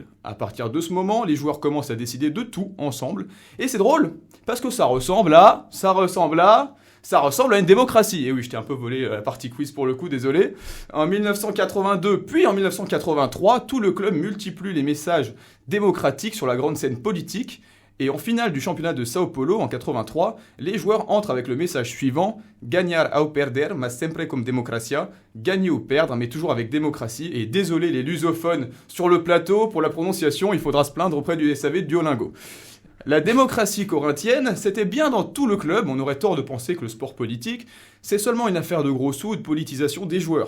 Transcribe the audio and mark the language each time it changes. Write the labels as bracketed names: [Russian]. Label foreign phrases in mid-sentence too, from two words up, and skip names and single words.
[French] À partir de ce moment, les joueurs commencent à décider de tout ensemble, et c'est drôle, parce que ça ressemble à une démocratie. Et oui, je t'ai un peu volé la partie quiz pour le coup, désolé. En 1982, puis en 1983, tout le club multiplie les messages démocratiques sur la grande scène politique. Et en finale du championnat de Sao Paulo en 83, les joueurs entrent avec le message suivant « [Portuguese] Ganhar ou perder, mas sempre com democracia [French] » Gagner ou perdre, mais toujours avec démocratie. Et désolé les lusophones sur le plateau, pour la prononciation, il faudra se plaindre auprès du SAV de Duolingo. La démocratie corinthienne, c'était bien dans tout le club, on aurait tort de penser que le sport politique, c'est seulement une affaire de gros sous ou de politisation des joueurs.